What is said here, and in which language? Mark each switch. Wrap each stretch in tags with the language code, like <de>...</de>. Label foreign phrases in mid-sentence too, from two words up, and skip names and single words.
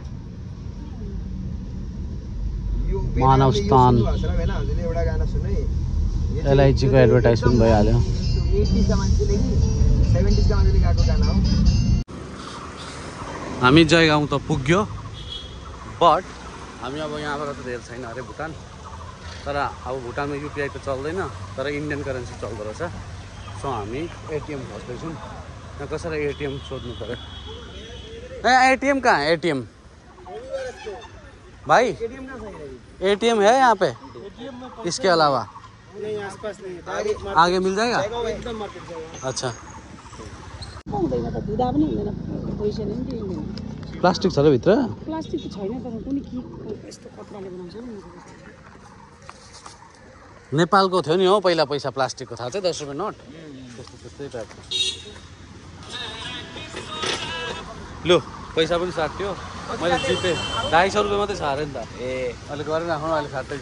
<ne>मानव स्थान एलआइचीको एडभर्टाइजमेन्ट भइहाल्यो हामी जयगाउँ त पुग्यो बट हामी अब यहाँबाट त धेरै छैन अरे भुटान तर अब भुटानमा युपिआई त चल्दैन तर</ne> <en>Indian currency</en> <ne>चल्दो रहेछ सो हामी एटिएम खोज्दैछौँ यहाँ कसरी एटिएम सोध्नु पऱ्यो ए</ne> <hi>एटिएम कहाँ है</hi> <ne>एटिएम</ne> <hi>भाई एटीएम है यहाँ पे इसके अलावा आगे मिल जाएगा अच्छा</hi> <ne>प्लास्टिक छ र भित्र प्लास्टिक त छैन तर कुनै के यस्तो कपडाले बनाउँछ नि नेपालको थियो नि हो पहिला पैसा प्लास्टिकको थाहा चाहिँ 10 रुपियाँ नोट त्यस्तो त्यस्तै टाइपको लु पैसा पनि साट्यो मैले जिपे 250 रुपियाँ मात्रै छ अरे नि त ए अहिले गरेर राख्नु अहिले साट्दैछु</ne>